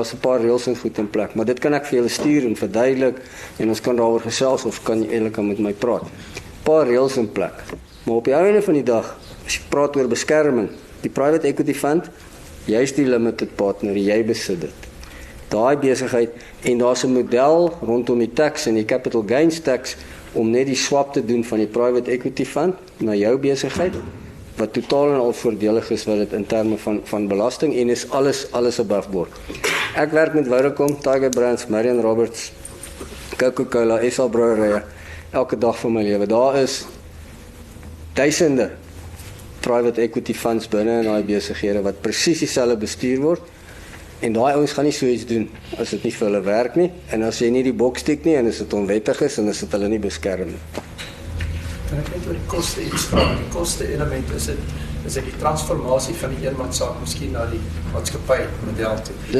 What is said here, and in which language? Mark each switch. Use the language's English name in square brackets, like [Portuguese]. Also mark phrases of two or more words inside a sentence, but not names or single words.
[Afrikaans] Daar's 'n paar reëls en goed in plek, maar dit kan ek vir julle stuur en verduidelik en ons kan daaroor gesels of kan jy eintlik met my praat. 'n Paar reëls in plek. Maar op die einde van die dag, as jy praat oor beskerming, die [English] private equity fund, [Afrikaans] jy's die [English] limited partner, [Afrikaans] jy besit dit. Daai besigheid, en daar's 'n model rondom die tax en die [English] capital gains tax [Afrikaans] om net die swap te doen van die [English] private equity fund [Afrikaans] na jou besigheid, wat totaal en al voordelig is wat dit in terme van belasting, en is alles [English] above board. [Afrikaans] Ek werk met Vodacom, Tiger Brands, Marion Roberts, Coca-Cola, SA Brewery, elke dag van my lewe. Daar is duisende [English] private equity funds [Afrikaans] binne in daai besighede wat presies dieselfde bestuur word. En daai ouens gaan nie so iets doen as dit nie vir hulle werk nie, en as jy nie die boks tik nie en as dit onwettig is en as dit hulle nie beskerm nie. Kan ek net oor die koste iets vra? Die koste element, is dit die transformasie van die eenmanssaak miskien na die maatskappy model toe?